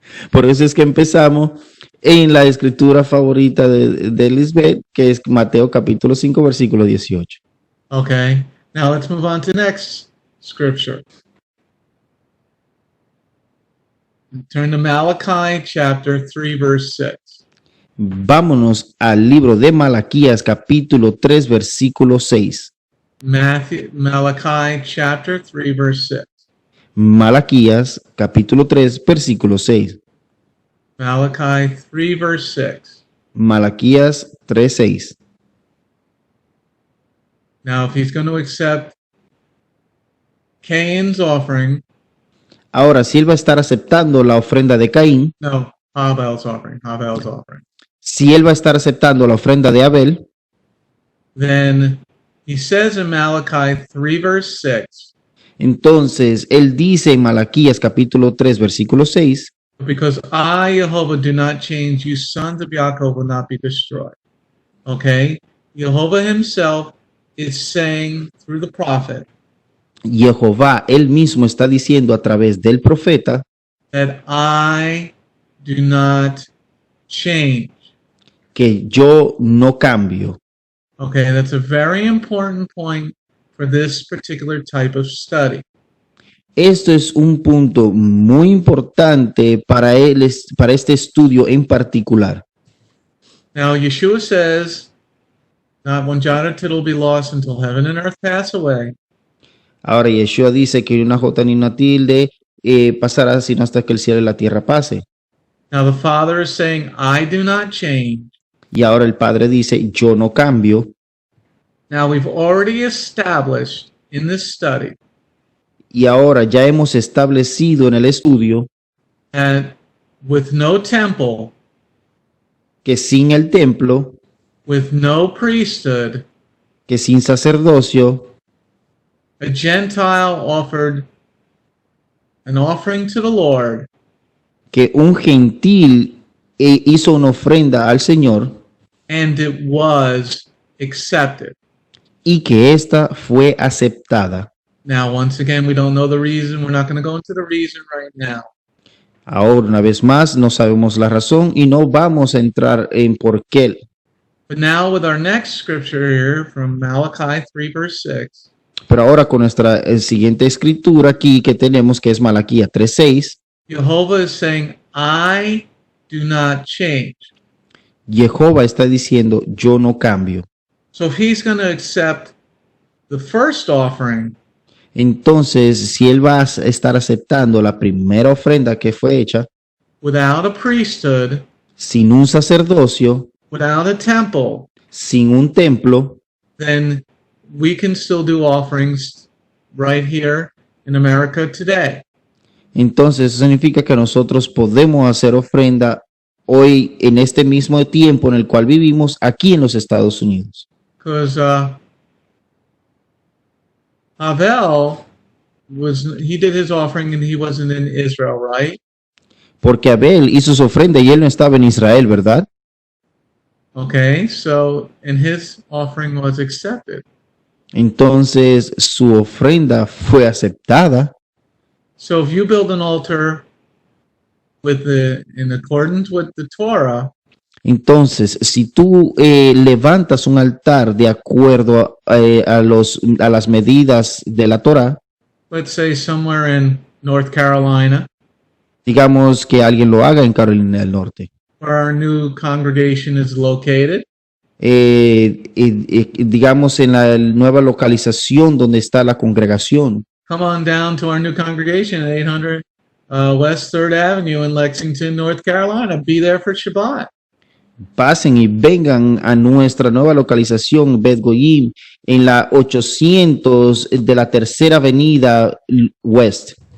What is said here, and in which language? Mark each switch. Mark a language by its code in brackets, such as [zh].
[es] Por eso es que empezamos en la escritura favorita de Lisbeth, que es Mateo capítulo 5, versículo 18. [en] Okay, now let's move on to next scripture. Turn to Malachi chapter 3, verse 6. [es] Vámonos al libro de Malaquías capítulo 3, versículo 6. [en] Malachi chapter 3, verse 6. [es] Malaquías capítulo 3, versículo 6. [en] Malachi 3, verse 6. [es] Malaquías 3, 6. [en] Now, if he's going to accept Cain's offering, [es] Ahora, si él va a estar aceptando la ofrenda de Caín, [en] no, Abel's offering, [es] si él va a estar aceptando la ofrenda de Abel, [en] then he says in Malachi 3, verse 6, [es] entonces él dice en Malaquías capítulo 3, versículo 6, [en] because I, Jehovah, do not change, you sons of Yaakov will not be destroyed. Okay? Jehovah himself is saying through the prophet [es] Jehová él mismo está diciendo a través del profeta [en] that I do not change. [es] que yo no cambio. [en] Okay, that's a very important point for this particular type of study. [es] Esto es un punto muy importante para este estudio en particular. [en] Now, Yeshua says, not one jot or tittle will be lost until heaven and earth pass away. [es] Ahora Yeshua dice que ni una jota ni una tilde pasará sino hasta que el cielo y la tierra pase. [en] Now, the Father is saying, I do not change. [es] Y ahora el Padre dice, yo no cambio. [en] Now, we've already established in this study [es] Y ahora ya hemos establecido en el estudio [en] that with no temple, [es] que sin el templo, [en] with no priesthood, [es] que sin sacerdocio, [en] a Gentile offered an offering to the Lord, [es] que un gentil hizo una ofrenda al Señor [en] and it was accepted. [es] y que ésta fue aceptada. [en] Now, once again, we don't know the reason. We're not going to go into the reason right now. [es] Ahora, una vez más, no sabemos la razón y no vamos a entrar en por qué. [en] But now, with our next scripture here from Malachi 3, verse 6, [es] Pero ahora con nuestra siguiente escritura aquí que tenemos, que es Malaquías 3:6, [en] Jehovah is saying, I do not change. [es] Jehová está diciendo, yo no cambio. [en] So if he's going to accept the first offering, [es] Entonces, si él va a estar aceptando la primera ofrenda que fue hecha, [en] without a priesthood, [es] sin un sacerdocio, [en] without a temple, [es] sin un templo, [en] then we can still do offerings right here in America today. [es] entonces eso significa que nosotros podemos hacer ofrenda hoy en este mismo tiempo en el cual vivimos aquí en los Estados Unidos. [en] Because Abel he did his offering and he wasn't in Israel, right? [es] Porque Abel hizo su ofrenda y él no estaba en Israel, ¿verdad? [en] Okay, so and his offering was accepted. [es] Entonces su ofrenda fue aceptada. [en] So if you build an altar in accordance with the Torah, [es] Entonces, si tú levantas un altar de acuerdo a las medidas de la Torah, [en] let's say somewhere in North Carolina, [es] digamos que alguien lo haga en Carolina del Norte, [en] where our new congregation is located, [es] digamos en la nueva localización donde está la congregación, [en] come on down to our new congregation at 800 West 3rd Avenue in Lexington, North Carolina. Be there for Shabbat. [es] pasen y vengan a nuestra nueva localización, Bet Goyim, en la 800 de la Tercera Avenida West.